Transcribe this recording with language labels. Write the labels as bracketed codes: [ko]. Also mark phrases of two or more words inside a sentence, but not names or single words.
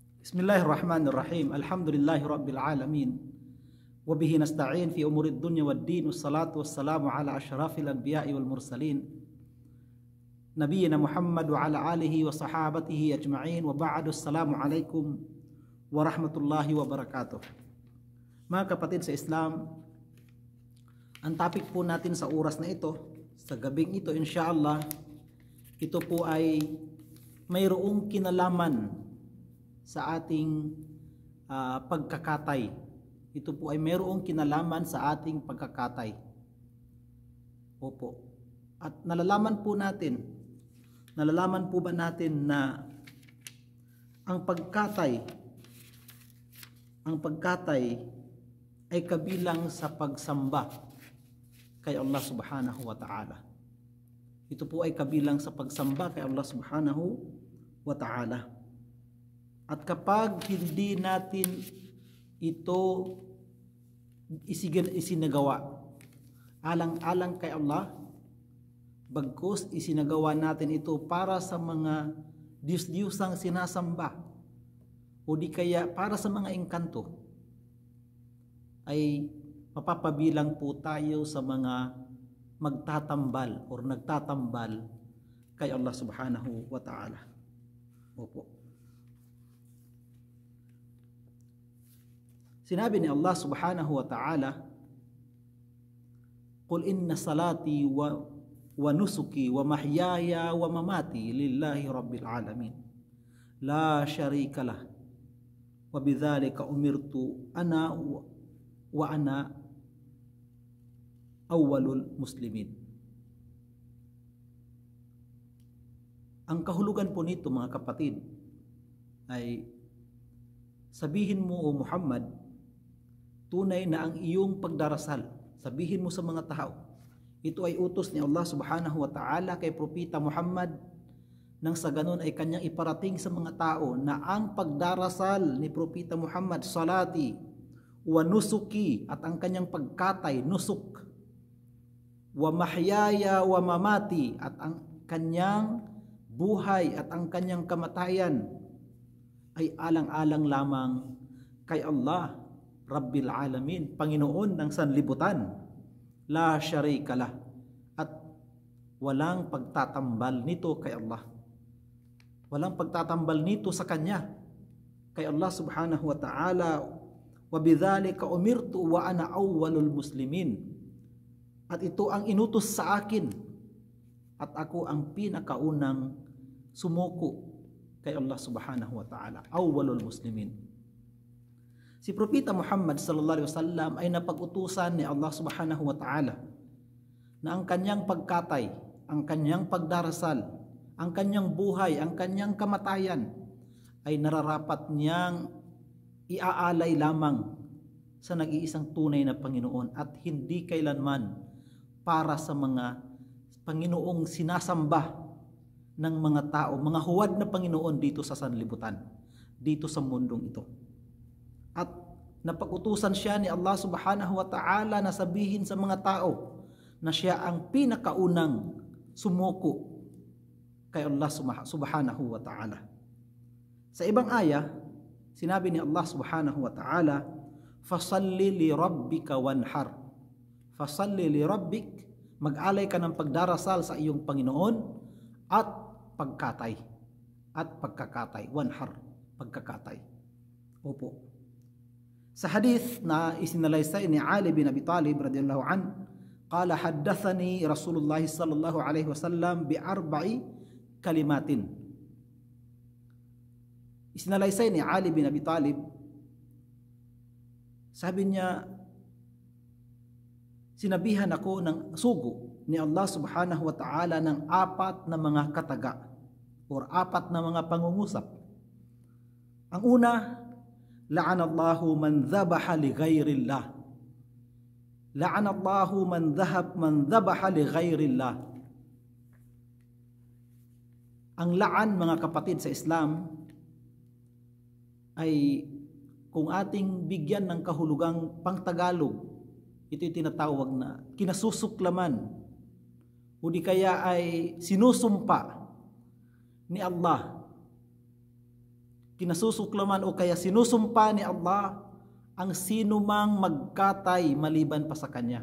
[ar] بسم الله الرحمن الرحيم. الحمد لله رب العالمين. وبه نستعين في أمور الدنيا والدين. والصلاة والسلام على أشرف الأنبياء والمرسلين. نبينا محمد وعلى آله وصحابته أجمعين. وبعد، السلام عليكم ورحمة الله وبركاته. [tl] Mga kapatid sa Islam, ang topic po natin sa oras na ito, sa gabing ito insyaallah, ito po ay mayroong kinalaman sa ating pagkakatay. Ito po ay mayroong kinalaman sa ating pagkakatay. Opo. At nalalaman po ba natin na ang pagkatay ay kabilang sa pagsamba kay [ar] الله سبحانه وتعالى. [tl] Ito po ay kabilang sa pagsamba kay [ar] الله سبحانه وتعالى. [tl] At kapag hindi natin ito isinagawa alang-alang kay Allah, bagkus isinagawa natin ito para sa mga Diyos-Diyosang sinasamba o di kaya para sa mga engkanto, ay mapapabilang po tayo sa mga magtatambal o nagtatambal kay [ar] الله سبحانه وتعالى. [tl] Opo. Sinabi ni [ar] الله سبحانه وتعالى, "قل إن صلاتي ونسكي ومحياي ومماتي لله رب العالمين. لا شريك له. وبذلك أمرت أنا وأنا أول المسلمين." [tl] Ang kahulugan po nito, mga kapatid, ay sabihin mo, O Muhammad, tunay na ang iyong pagdarasal. Sabihin mo sa mga tao, ito ay utos ni [ar] الله سبحانه وتعالى [tl] kay Propeta Muhammad, nang sa ganun ay kanyang iparating sa mga tao na ang pagdarasal ni Propeta Muhammad, [ar] صلاتي ونسكي, [tl] at ang kanyang pagkatay, nusuk, [ar] ومحياي ومماتي, [tl] at ang kanyang buhay at ang kanyang kamatayan ay alang-alang lamang kay Allah [ar] رب العالمين, [tl] Panginoon ng sanlibutan. [ar] لا شريك له, [tl] at walang pagtatambal nito kay Allah. Walang pagtatambal nito sa Kanya, kay [ar] الله سبحانه وتعالى. وبذلك أمرت وأنا أول المسلمين. [tl] At ito ang inutos sa akin, at ako ang pinakaunang sumuko kay [ar] الله سبحانه وتعالى, أول المسلمين. [tl] Si Propeta Muhammad [ar] صلى الله عليه وسلم [tl] ay napag-utusan ni [ar] الله سبحانه وتعالى [tl] na ang kanyang pagkatay, ang kanyang pagdarasal, ang kanyang buhay, ang kanyang kamatayan ay nararapat niyang iaalay lamang sa nag-iisang tunay na Panginoon at hindi kailanman para sa mga Panginoong sinasamba ng mga tao, mga huwad na Panginoon dito sa sanlibutan, dito sa mundong ito. At napag-utusan siya ni [ar] الله سبحانه وتعالى [tl] na sabihin sa mga tao na siya ang pinakaunang sumuko kay [ar] الله سبحانه وتعالى. [tl] Sa ibang aya, sinabi ni [ar] الله سبحانه وتعالى, "فصل لربك وانحر." فصل لربك, [tl] mag-alay ka ng pagdarasal sa iyong Panginoon at pagkatay. At pagkakatay, wanhar, pagkakatay. Opo. Sa hadith na isinalaysay ni [ar] Ali bin Abi Talib رضي الله عن، قال حدثني رسول الله صلى الله عليه وسلم بأربع كلمات. [tl] Isinalaysay ni Ali bin Abi Talib, sabi niya, sinabihan ako ng sugo ni [ar] الله سبحانه وتعالى [tl] ng apat na mga kataga or apat na mga pangungusap. Ang una, [ar] لعن الله من ذبح لغير الله. لعن الله من ذبح لغير الله. [tl] Ang laan, mga kapatid sa Islam, ay kung ating bigyan ng kahulugang pangtagalog, ito'y tinatawag na kinasusuklaman o di kaya ay sinusumpa ni Allah kinasusuklaman o kaya sinusumpa ni Allah ang sino mang magkatay maliban pa sa Kanya.